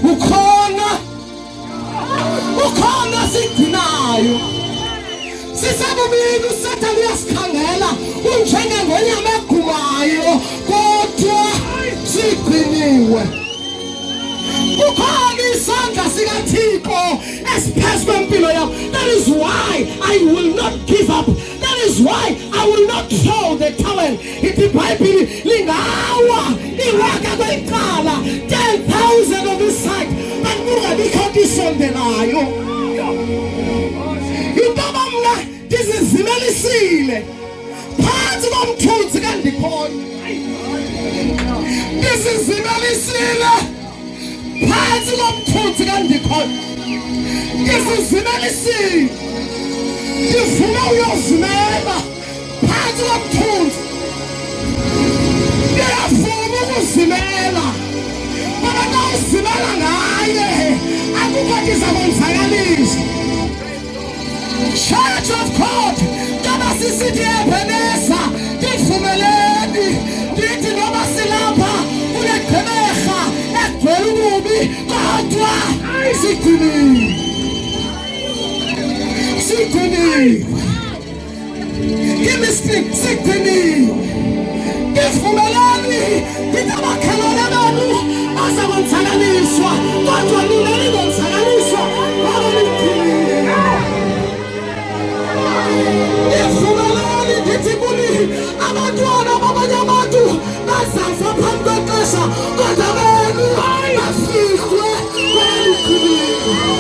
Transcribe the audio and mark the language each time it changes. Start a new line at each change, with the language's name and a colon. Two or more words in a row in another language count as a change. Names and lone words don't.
Xhosa: Ukhona sigcinayo. Sisabubili uSathane uyasikhangela unjenge ngonyama egumayo kodwa sigciniwe. Ukhona isandla sikaThixo esiphezu kwempilo yakho.
English: That is why I will not give up. That is why I will not throw the towel.
Xhosa: Ithi iBhayibhile lingawa iwaka kwecala 10,000
English: on this side
Xhosa: but kungabikho isondelayo. Intoba mna ndizizimelisile phansi komthunzi kandikhoyo. Ndizizimelisile phansi komthunzi kandikhoyo. Ndizizimelisile. Ndifuna uyozimela phansi komthunzi. Ndiyafuna ukuzimela. Ngoba xa uzimela ngaye akukho izakwenzakalisa. Church of God, njengoba sisithi eBhenesa, ndivumeleni ndithi noma silapha kule gqeberha egcwele ububi, kodwa siqinile.
English: Give me sleep,
Xhosa: siqinile. Ndivumeleni ndithi amakhelwane benu bazakwenzakalisa, kodwa nina nizonzakalisa ngoba niqinile. Ndivumeleni ndithi kuni abantwana babanye abantu bazafa phambi kwexesha, kodwa benu bafihlwe ngoba niqinile.